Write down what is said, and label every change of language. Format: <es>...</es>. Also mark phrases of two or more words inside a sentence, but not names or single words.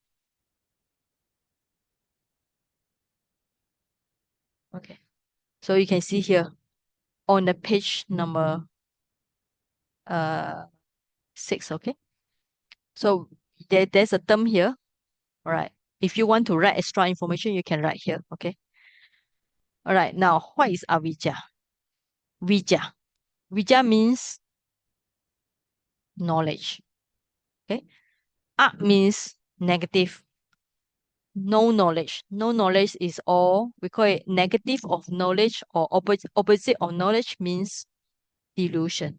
<en>Okay, so you can see here on the page number uh 6. Okay, so there's a term here. All right. If you want to write extra information, you can write here. Okay. All right. Now, what is avijja? Vijja. Vijja means knowledge. Okay. A means negative. No knowledge. No knowledge is all. We call it negative of knowledge, or opposite of knowledge means delusion.</en>